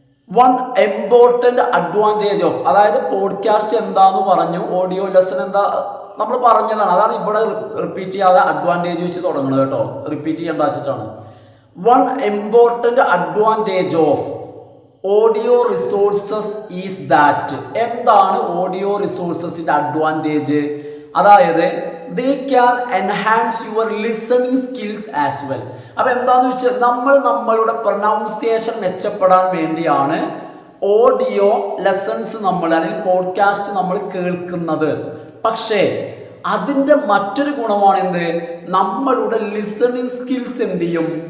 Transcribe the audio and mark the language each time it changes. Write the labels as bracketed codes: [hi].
[en] one important advantage of, [ml] അതായത് podcast എന്താന്ന് പറഞ്ഞു, ഓഡിയോ ലെസൺ എന്താ നമ്മൾ പറഞ്ഞതാണ്. അതാണ് ഇവിടെ റിപ്പീറ്റ് ചെയ്യാതെ അഡ്വാൻറ്റേജ് വെച്ച് തുടങ്ങുന്നത് കേട്ടോ, റിപ്പീറ്റ് ചെയ്യേണ്ട വെച്ചിട്ടാണ്. [en] One important advantage of audio resources is that. [ml] എന്താണ് ഓഡിയോ റിസോഴ്സസിന്റെ അഡ്വാൻറ്റേജ്? അതായത് [en] they can enhance your listening skills as well. [ml] അപ്പൊ എന്താന്ന് വെച്ചാൽ നമ്മളുടെ പ്രൊനൗൺസിയേഷൻ മെച്ചപ്പെടാൻ വേണ്ടിയാണ് ഓഡിയോ ലെസൺസ് നമ്മൾ അല്ലെങ്കിൽ പോഡ്കാസ്റ്റ് നമ്മൾ കേൾക്കുന്നത്. പക്ഷേ അതിൻ്റെ മറ്റൊരു ഗുണമാണ് എന്ത്? നമ്മളുടെ ലിസണിങ് സ്കിൽസ് എന്ത് ചെയ്യും?